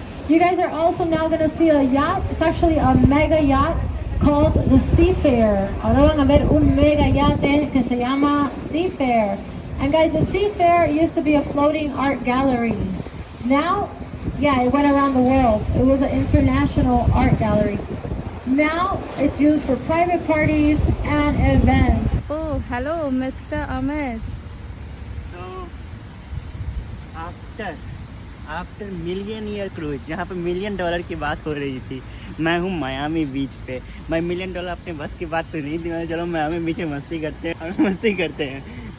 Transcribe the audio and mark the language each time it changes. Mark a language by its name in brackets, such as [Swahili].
[English] You guys are also now going to see a yacht. It's actually a mega yacht called the Seafair. [Spanish] Ahora van a ver un mega yate que se llama Seafair. [English] And guys, the Seafair used to be a floating art gallery. Now, yeah, it went around the world. It was an international art gallery. Now, it's used for private parties and events. Oh, hello, Mr. Amit. [Hindi] So, after millionaire cruise, जहाँ पे $1 million की बात हो रही थी, मैं हूँ Miami बीच पे। मैं $1 मिलियन अपने बस की बात तो नहीं थी, मैं चलो मायामी बीच में मस्ती करते हैं।